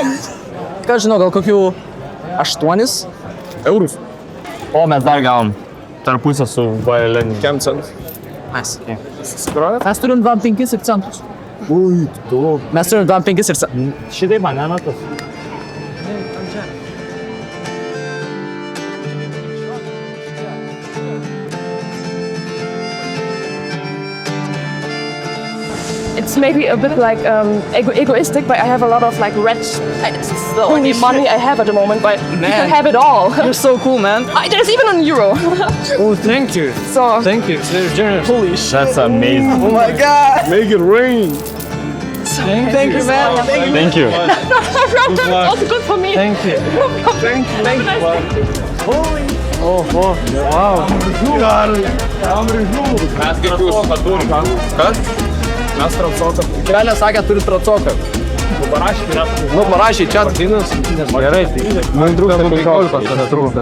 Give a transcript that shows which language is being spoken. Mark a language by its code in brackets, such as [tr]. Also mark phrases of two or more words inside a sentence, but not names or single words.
[lt] Ką žinau, gal kokių 8 eurus. O mes dar gavom tarpusę su Vaileniu. Kiam centus? Mes. Susikrovėt? Mes turim 25 ir centus. Ui, tu. Mes turim 25 ir centus. Šitai man nemetas. [en] It's maybe a bit like egoistic, but I have a lot of like it's the only money I have at the moment, but you can have it all. You're so cool, man. There's even an euro. Oh, thank you. So Thank you. It's very generous. Holy shit. That's amazing. Oh my god. Make it rain! Thank you, man. Thank you. it's also good for me. Thank you. Thank you. Oh, wow. [lt] Mes kaip jūs paturim. Kas? Mes transoką. Kelė sakė, turi tracoką. Nu, parašė čia. Gerai, tai. Man trūksta 15, tada trūksta.